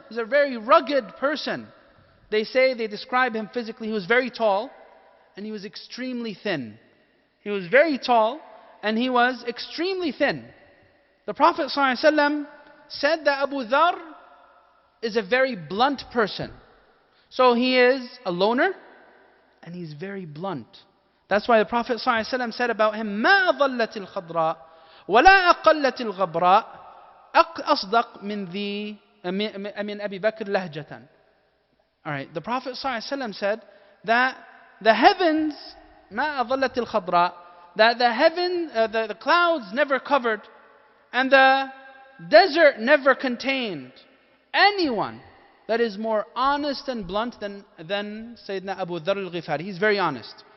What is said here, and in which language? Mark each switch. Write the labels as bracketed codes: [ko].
[en] He was a very rugged person. They describe him physically, he was very tall and he was extremely thin. He was very tall and he was extremely thin. The Prophet ﷺ said that Abu Dharr is a very blunt person. So he is a loner and he's very blunt. That's why the Prophet ﷺ said about him, [ar] مَا أَضَلَّتِ الْخَضْرَاء وَلَا أَقَلَّتِ الْغَبْرَاء أَصْدَقْ مِنْ أَبِي بَكْرٍ لَهْجَةً. [en] Alright, the Prophet ﷺ said that the heavens, [ar] مَا أَضَلَّتِ الْخَضْرَاء, [en] that the clouds never covered and the desert never contained anyone that is more honest and blunt than Sayyidina Abu Dharr al-Ghifari. He's very honest.